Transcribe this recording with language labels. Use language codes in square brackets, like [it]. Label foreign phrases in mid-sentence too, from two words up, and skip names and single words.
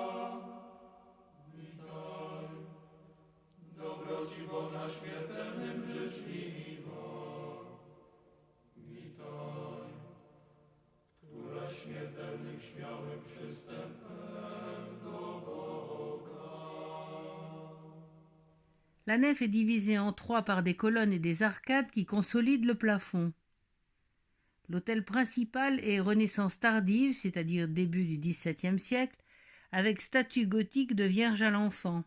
[pl] Witaj, dobroci Boża śmiertelnym życzliwa. Witaj, któraś śmiertelnym śmiałym przystępem do Boga. [fr] La nef est divisée en trois par des colonnes et des arcades qui consolident le plafond. L'autel principal est Renaissance tardive, c'est-à-dire début du XVIIe siècle, avec statue gothique de Vierge à l'Enfant.